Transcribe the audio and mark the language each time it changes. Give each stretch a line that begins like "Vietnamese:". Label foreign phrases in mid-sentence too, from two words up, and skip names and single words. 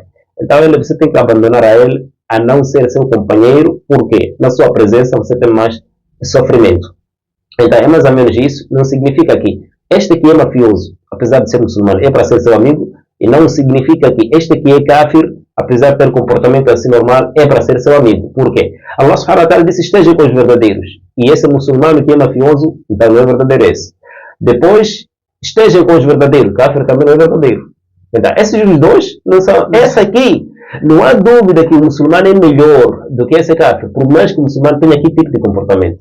Portuguese: Então você tem que abandonar a ele, a não ser seu companheiro, porque na sua presença você tem mais sofrimento. Então é mais ou menos isso. Não significa que este que é mafioso, apesar de ser muçulmano, é para ser seu amigo, e não significa que este que é kafir, apesar de ter comportamento assim normal, é para ser seu amigo. Por quê? Allah
Arabic: سبحانه وتعالى
Portuguese: disse: esteja com os verdadeiros. E esse muçulmano que é mafioso, então não é verdadeiro esse. Depois, estejam com os verdadeiros. Kafir também não é verdadeiro. Então, esses dois não são. Essa aqui, não há dúvida que o muçulmano é melhor do que esse kafir, por mais que o muçulmano tenha aquele tipo de comportamento.